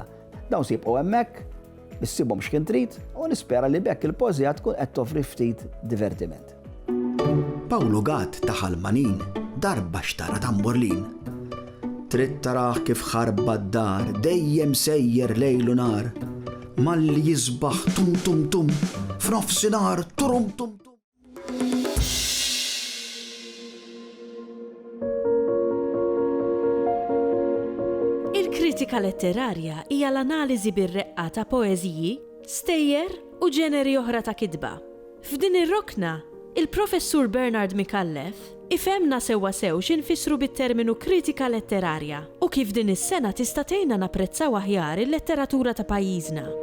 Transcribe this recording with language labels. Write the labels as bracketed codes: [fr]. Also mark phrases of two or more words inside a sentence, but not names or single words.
[mt] Dawn sibqgħu hemmhekk, issibhom x'kien trid u nispera li bekk il-pożija tkun qed toffri ftit divertiment. Pawlu Gatt ta' Ħalmanin darba xtara tamburlin. Trid taraħ kif ħarba d-dar dejjem sejjer lejlu nar. Malli jisbaħ tum tum tum f'nofsinhar turum tum tum. Il-kritika letterarja hija l-analiżi bir-reqqa ta' poeżiji, stejjer u ġeneri oħra ta' kitba. F'din ir-rokna, il-professur Bernard Micallef ifhemna sewwa sew x'infissru bit-terminu kritika letterarja u kif din is-sena tista' tgħinna napprezzaw aħjar il-letteratura ta' pajjiżna.